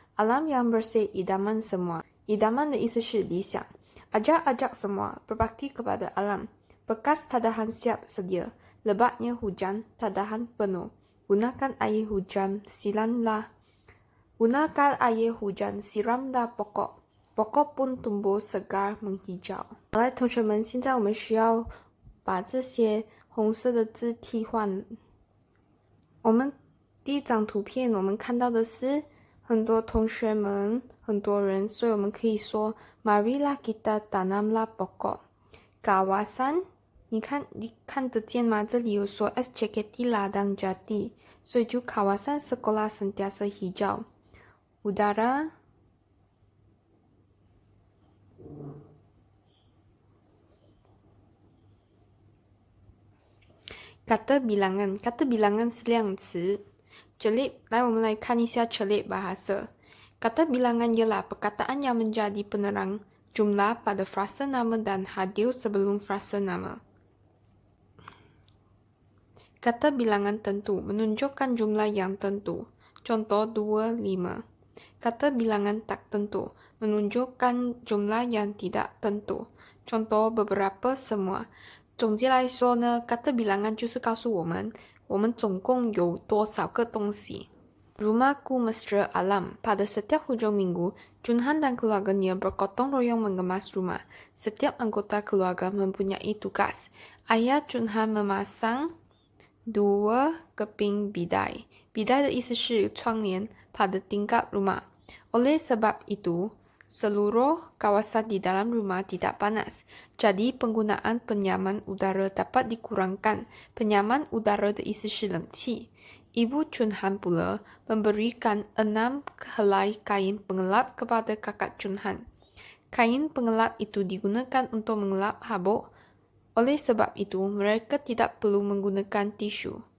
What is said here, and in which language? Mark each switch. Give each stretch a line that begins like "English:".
Malay: Alam yang bersih idaman semua.
Chinese: Idaman 的意思是理想.
Malay: Ajak-ajak semua berbakti kepada alam. Bekas tadahan siap sedia. Lebatnya hujan, tadahan penuh. Gunakan air hujan, siramlah pokok. Pokok pun tumbuh segar menghijau.
Chinese: 好来，同学们，现在我们需要把这些红色的字替换。我们第一张图片，我们看到的是很多同学们，很多人，所以我们可以说
Malay: Marilah kita tanamlah pokok.
Chinese: Kawasan 你看得见吗？这里有说
Malay: SJKT Ladang Jati，
Chinese: 所以就
Malay: kawasan sekolah sentiasa hijau. Udara Kata bilangan. Kata bilangan
Chinese: 是量词。 Celik, 来我们来看一下celik bahasa.
Malay: Kata bilangan ialah perkataan yang menjadi penerang jumlah pada frasa nama dan hadir sebelum frasa nama. Kata bilangan tentu menunjukkan jumlah yang tentu. Contoh 2, 5. Kata bilangan tak tentu menunjukkan jumlah yang tidak tentu. Contoh beberapa semua.
Chinese: 总结来说呢，
Malay: kata bilangan
Chinese: 就是告诉我们总共有多少个东西。
Malay: Rumahku mesra alam. Pada setiap hujung minggu, Junhan dan keluarganya bergotong royong mengemas rumah. Setiap anggota keluarga mempunyai tugas. Ayah Junhan memasang 2 keping bidai. Bidai
Chinese: 的意思是窗帘
Malay: pada tingkap rumah. Oleh sebab itu, seluruh kawasan di dalam rumah tidak panas. Jadi penggunaan penyaman udara dapat dikurangkan.
Chinese: Penyaman udara 的意思是冷气。
Malay: Ibu Junhan pula memberikan 6 helai kain pengelap kepada kakak Junhan. Kain pengelap itu digunakan untuk mengelap habuk. Oleh sebab itu, mereka tidak perlu menggunakan tisu.